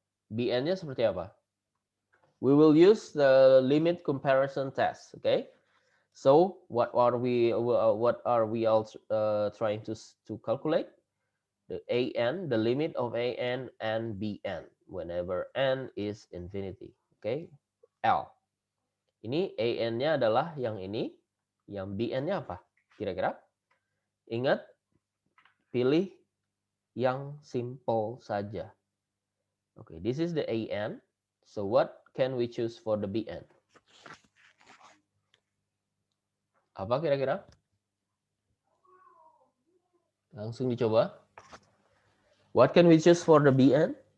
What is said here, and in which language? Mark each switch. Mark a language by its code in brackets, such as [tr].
[id] Bn-nya seperti apa? [en] We will use the limit comparison test, okay? So what are we all trying to calculate? The an, the limit of an and bn whenever n is infinity. Okay, L. [id] Ini an-nya adalah yang ini, yang bn-nya apa? Kira-kira? Ingat, pilih yang simple saja. [en] Okay, this is the an. So what can we choose for the bn? [id] Apa kira-kira? Langsung dicoba. [en] What can we choose for the bn?